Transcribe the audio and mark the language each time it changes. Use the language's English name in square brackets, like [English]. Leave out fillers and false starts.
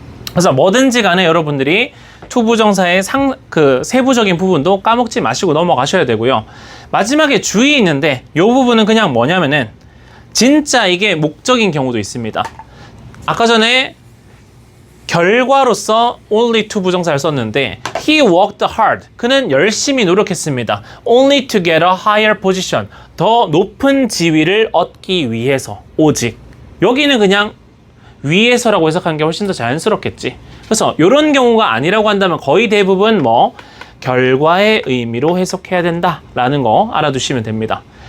[Korean] 그래서 뭐든지 간에 여러분들이 to 부정사의 그 세부적인 부분도 까먹지 마시고 넘어가셔야 되고요. 마지막에 주의 있는데 이 부분은 그냥 뭐냐면은 진짜 이게 목적인 경우도 있습니다. 아까 전에 결과로서 only to 부정사를 썼는데 [English] he worked hard. [Korean] 그는 열심히 노력했습니다. [English] only to get a higher position. [Korean] 더 높은 지위를 얻기 위해서. 오직. 여기는 그냥 위해서라고 해석하는 게 훨씬 더 자연스럽겠지. 그래서 이런 경우가 아니라고 한다면 거의 대부분 뭐 결과의 의미로 해석해야 된다라는 거 알아두시면 됩니다.